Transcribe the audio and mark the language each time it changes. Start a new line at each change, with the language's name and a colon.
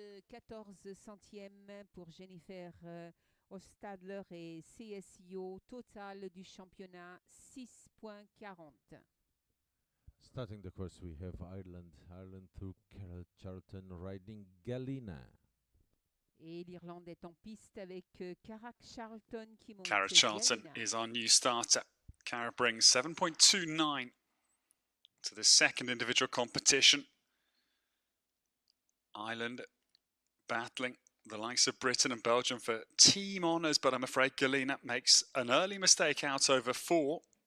French: 74 centièmes pour Jennifer Hofstadter et CSIO total du championnat 6.40.
English: Starting the course, we have Ireland. Ireland through Carol Charlton riding Galina.
French: Et l'Irlande est en piste avec Cara Charlton qui monte.
English: Cara Charlton is our new starter. Cara brings 7.29 to the second individual competition. Ireland battling the likes of Britain and Belgium for team honours, but I'm afraid Galina makes an early mistake out over 4.